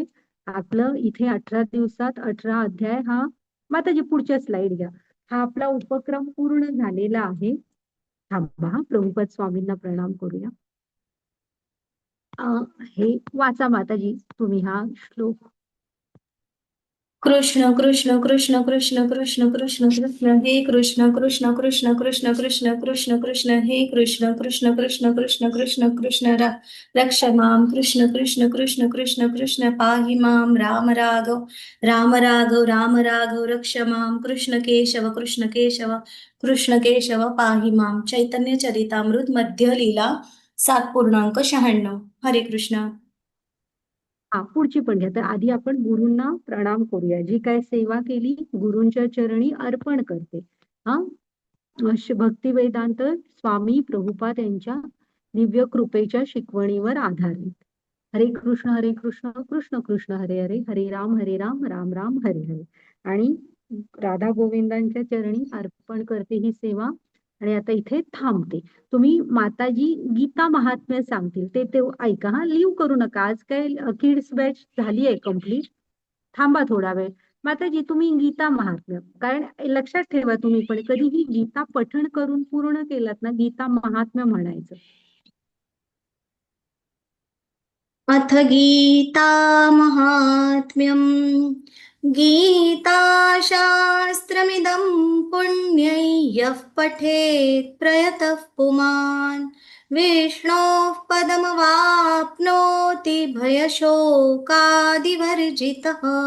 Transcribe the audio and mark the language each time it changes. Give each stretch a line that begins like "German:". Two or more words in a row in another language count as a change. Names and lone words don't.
Marathi: आपलं इथे 18 दिवसात 18 अध्याय हा, माताजी पुढच्या स्लाइड घ्या, हा आपला उपक्रम पूर्ण झालेला आहे. थांबा हा, प्रभुपाद स्वामींना प्रणाम करूया. हे वाचा माताजी तुम्ही हा श्लोक.
Sanskrit: कृष्ण कृष्ण कृष्ण कृष्ण कृष्ण कृष्ण कृष्ण हे कृष्ण कृष्ण कृष्ण कृष्ण कृष्ण कृष्ण कृष्ण हे कृष्ण कृष्ण कृष्ण कृष्ण कृष्ण कृष्ण रक्ष मां कृष्ण कृष्ण कृष्ण कृष्ण कृष्ण पाहि मां राम राघव राम राघव राम राघव रक्ष मां कृष्ण केशव कृष्ण केशव पाहि मां.
Marathi: चैतन्य चरितामृत मध्य लीला 7.96. हरे कृष्ण. हा, पुढची पण घ्या. तर आधी आपण गुरूंना प्रणाम करूया. जी काय सेवा केली गुरूंच्या चरणी अर्पण करते. हा, भक्ती वेदांत स्वामी प्रभुपाद यांच्या दिव्य कृपेच्या शिकवणीवर आधारित.
Sanskrit: हरे कृष्ण कृष्ण कृष्ण हरे हरे, हरे राम राम राम हरे हरे.
Marathi: आणि राधा गोविंदांच्या चरणी अर्पण करते ही सेवा. आणि आता इथे थांबते. तुम्ही माताजी गीता महात्म्य सांगतील ते ऐका हा, लिव्ह करू नका. आज काय
English: kids batch
Marathi: झाली आहे कम्प्लीट. थांबा थोडा वेळ. माताजी तुम्ही गीता महात्म्य, कारण लक्षात ठेवा, तुम्ही पण कधीही गीता पठण करून पूर्ण केलात ना, गीता महात्म्य म्हणायचं.
Sanskrit: अथ गीता महात्म्यं. गीताशास्त्रमिदं पुण्यै यः पठेत् प्रयतः पुमान् विष्णोः पदमवाप्नोति भयशोकादिवर्जितः.